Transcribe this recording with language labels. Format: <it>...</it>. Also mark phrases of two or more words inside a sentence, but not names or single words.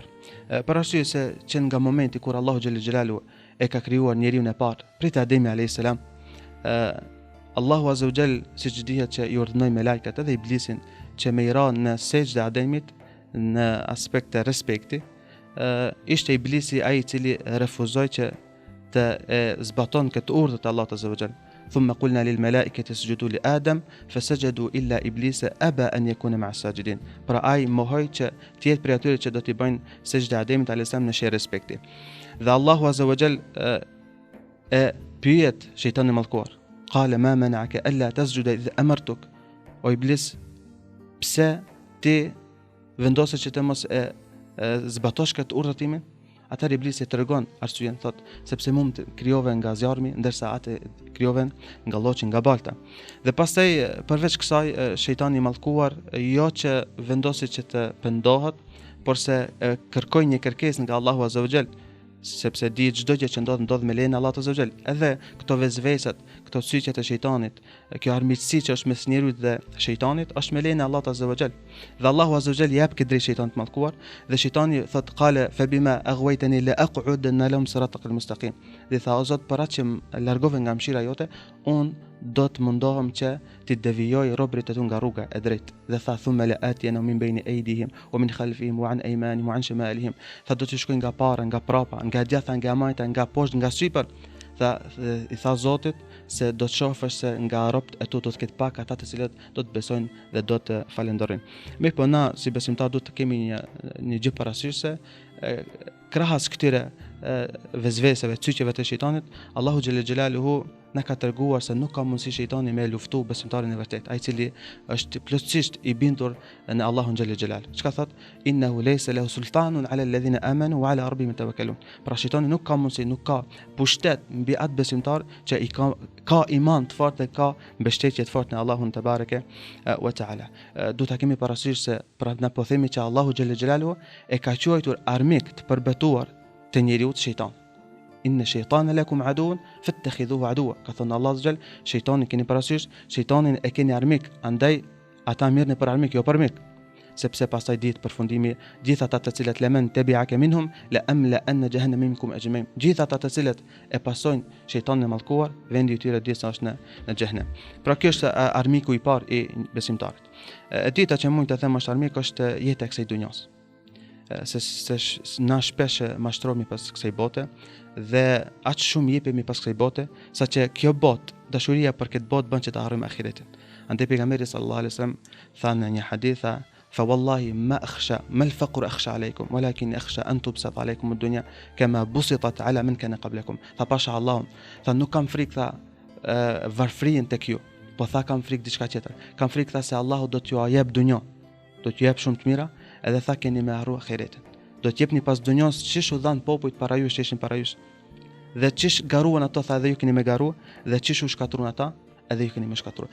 <sq>Për arsye se që nga momenti kur Allahu</sq> <ar>جل جلاله</ar> <sq>e ka krijuar njeriu e parë, prit Ademi</sq> <ar>عليه السلام,</ar> <sq>Allahu</sq> <ar>عز وجل</ar> <sq>siç dihet që i urdhënoi me lajkat edhe iblisin që me i ranë në sejdë Ademit në aspekt të respekti, ishte iblisi ai i cili refuzoi që të zbaton këtë urdhë të Allahut</sq> <ar>عز وجل. ثم قلنا للملائكة اسجدوا لآدم فسجدوا إلا إبليس أبى أن يكون مع الساجدين.</ar> <sq>Pra ai mohoi që të jetë prej atyre që do t'i bëjnë sejdë Ademit</sq> <ar>عليه السلام</ar> <sq>në shenjë respekti. Dhe Allahu</sq> <ar>عز وجل</ar> <sq>e pyet shejtanin e mallkuar.</sq> <ar>قال ما منعك ألا تسجد إذ أمرتك.</ar> <sq>O iblis, pse ti vendose që të mos zbatosh këtë urdhë timin? Atëherë iblisi tregon arsyen, thot, sepse mund të krijove nga zjarmi, ndërsa atë krijoven nga lloçi, nga balta. Dhe pastaj përveç kësaj shejtani i mallkuar jo që vendosi që të pendohet, por se kërkoi një kërkesë nga Allahu</sq> <ar>عز وجل,</ar> <sq>sepse di çdo gjë që ndodh me lejen e Allahut</sq> <ar>عز وجل.</ar> <sq>Edhe këto vezvesat, këto syqet e shejtanit, kjo armiqësi që është mes njerëzit dhe shejtanit është me lejen e Allahut</sq> <ar>عز وجل.</ar> <sq>Dhe Allahu</sq> <ar>عز وجل</ar> <sq>jep këtë drejt shejtanit të mallkuar, dhe shejtani thot</sq> <ar>قال فبما أغويتني لأقعدن لهم صراطك المستقيم.</ar> <sq>Dhe tha o Zot, para që më largove nga mëshira jote, unë do të mundohem që ti devijoj robërit e tu nga rruga e drejtë. Dhe tha</sq> <ar>ثم لآتينهم من بين أيديهم ومن خلفهم وعن أيمانهم وعن شمائلهم.</ar> <sq>Tha do të shkoj nga para, nga prapa, nga djatha, nga majta, nga poshtë, nga sipër. I tha Zotit se do të shohësh se nga robët e tu do të ketë pak ata të cilët do të besojnë dhe do të falenderojnë. Mirë, po na si besimtar do të kemi një gjë parasysh se krahas këtyre vezveseve, cyqeve të shejtanit, Allahu</sq> <ar>جل جلاله</ar> <sq>na ka treguar se nuk ka mundësi shejtani me luftu besimtarin e vërtet, ai cili është plotësisht i bindur në Allahun</sq> <ar>جل جلاله.</ar> <sq>Çka thot?</sq> <ar>إنه ليس له سلطان على الذين آمنوا وعلى ربهم يتوكلون.</ar> <sq>Pra shejtani nuk ka mundësi, nuk ka pushtet mbi atë besimtar që i ka iman të fortë dhe ka mbështetje të fortë në Allahun</sq> <ar>تبارك وتعالى.</ar> <sq>Do ta kemi parasysh se pra na po themi që Allahu</sq> <ar>جل جلاله</ar> <sq>e ka quajtur armik të përbetuar të njeriu të shejtan.</sq> <ar>إن الشيطان لكم عدو فاتخذوه عدوا.</ar> <sq>Ka thënë Allah</sq> <ar>عز وجل,</ar> <sq>shejtanin keni parasysh, shejtanin e keni armik, andaj ata mirën për armik, jo për mik. Sepse pastaj ditë përfundimi, gjithë ata të cilët lemen</sq> <ar>تبعك منهم لأملأن جهنم منكم أجمعين.</ar> <sq>Gjithë ata të cilët e pasojnë shejtanin e mallkuar, vendi i tyre disa është në xhenem. Pra kjo është armiku i parë i besimtarit. E dyta që mund të them është armik është jeta e kësaj dunjos. Se na shpesh mashtrohemi pas kësaj bote dhe aq shumë jepemi pas kësaj bote, saqë kjo botë, dashuria për këtë botë bën që të harrojmë ahiretin. Andaj pejgamberi</sq> <ar>صلى الله عليه وسلم</ar> <sq>tha në një hadith,</sq> <ar>فوالله ما أخشى ما الفقر أخشى عليكم ولكن أخشى أن تبسط عليكم الدنيا كما بسطت على من كان قبلكم.</ar> <sq>Tha pasha Allahun, tha nuk kam frikë tha varfrin tek ju, po tha kam frikë diçka tjetër. Kam frikë tha se Allahu do t'ju jap dunjë, do t'ju jap shumë të mira, edhe tha keni me harru ahiretin. Do t'jepni pas dunjos çish u dhan popujt para jush që ishin para jush. Dhe çish garuan ato tha edhe ju keni me garu, dhe çish u shkatruan ata edhe ju keni me shkatruar.</sq>